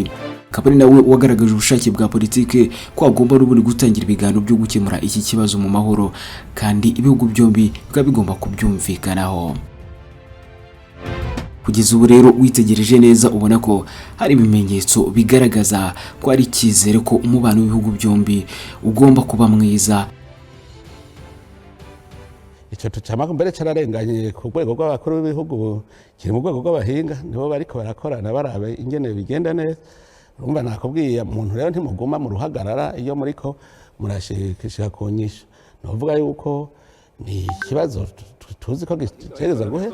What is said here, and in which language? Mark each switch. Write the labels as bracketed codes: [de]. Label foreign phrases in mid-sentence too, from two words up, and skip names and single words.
[rw] Kabari nawe wagaragaje ubushake bwa politike ko agomba n'ubundi gutangira ibiganiro byo gukemura iki kibazo mu mahoro, kandi ibihugu byombi bikaba bigomba kubyumvikanaho. Kugeza ubu rero witegereje neza ubona ko hari ibimenyetso bigaragaza ko ari icyizere ko umubano w'ibihugu byombi ugomba kuba mwiza. [rn] Icyo tucamako mbere cyararenganye ku rwego rw'abakuru b'ibihugu, kiri mu rwego rw'abahinga, nibo bariko barakorana barabe ingene bigenda neza. Urumva nakubwiye umuntu rero ntimuguma mu ruhagarara iyo muriko murashikishika ku nyisho. Novuga yuko ni ikibazo tuzi ko gitereza guhe.